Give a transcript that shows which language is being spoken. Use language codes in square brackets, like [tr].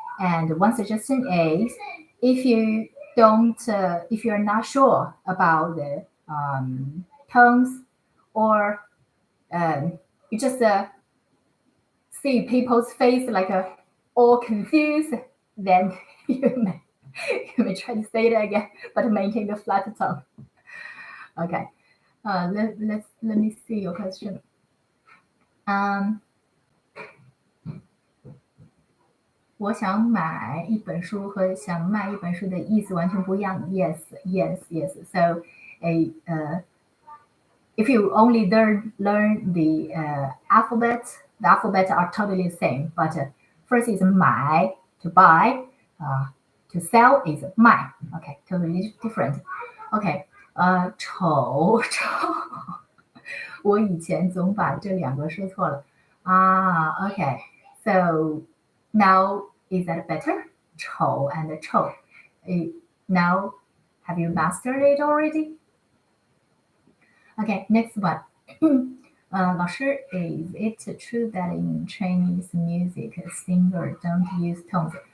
[en] And one suggestion is if you're not sure about the tones, or you just see people's face like all confused, then you may try to say it again, but maintain the flat tone. Okay, let me see your question. [zh] 我想买一本书和想卖一本书的意思完全不一样。 [en] Yes, yes, yes. So, if you only learn the alphabet are totally the same. But first is 买 to buy, to sell is 卖. Okay, totally different. [zh] Okay, 丑我以前总把这两个说错了。 [en] Okay, so now is that better? 丑 and 臭.Now, have you mastered it already? Okay, next one. 老师, is it true that in Chinese music, singers don't use tones?